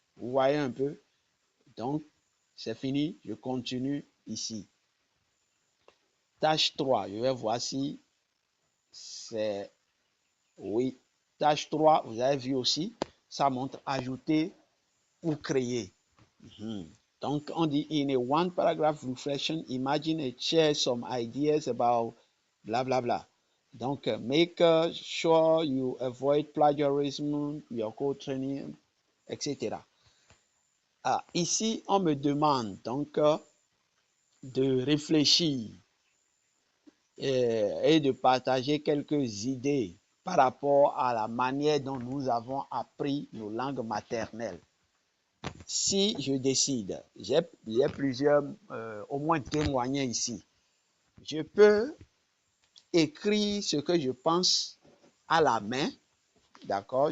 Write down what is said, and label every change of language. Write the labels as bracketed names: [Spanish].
[French] Vous voyez un peu? Donc, c'est fini. Je continue ici. Tâche 3. Je vais voir si c'est... Oui. Tâche 3, vous avez vu aussi, ça montre ajouter ou créer. Donc, on dit [English] in a one paragraph reflection, imagine and share some ideas about blah blah blah. Donc, make sure you avoid plagiarism, your code training, etc. [French] Ah, ici, on me demande donc de réfléchir et de partager quelques idées par rapport à la manière dont nous avons appris nos langues maternelles. Si je décide, j'ai plusieurs, au moins témoigner ici, je peux écrire ce que je pense à la main, d'accord?